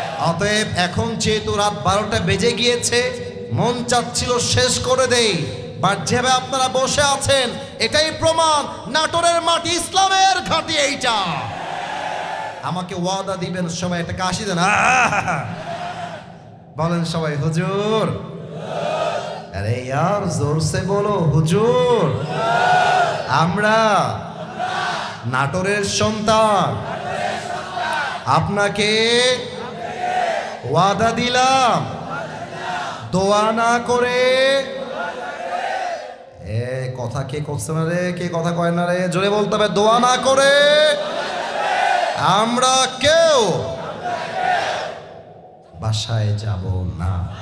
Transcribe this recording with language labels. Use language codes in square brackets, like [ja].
[bn] অতএব এখন যেহেতু রাত 12টা বেজে গিয়েছে, মন চাচ্ছিল শেষ করে দেই, বাট যেভাবে আপনারা বসে আছেন এটাই প্রমাণ নাটোরের মাটি ইসলামের ঘাঁটি। এইটা আমাকে ওয়াদা দিবেন সবাই, একটা কাশি দেন, বলেন সবাই হুজুর। [hi] আরে यार जोर से बोलो হুজুর। [bn] আমরা নাটোরের সন্তান, আপনাকে ওয়াদা দিলাম দোয়া না করে। এ কথা কে করছে না রে, কে কথা কয় না রে, জোরে বলতে হবে, দোয়া না করে আমরা কেউ বাসায় যাব না।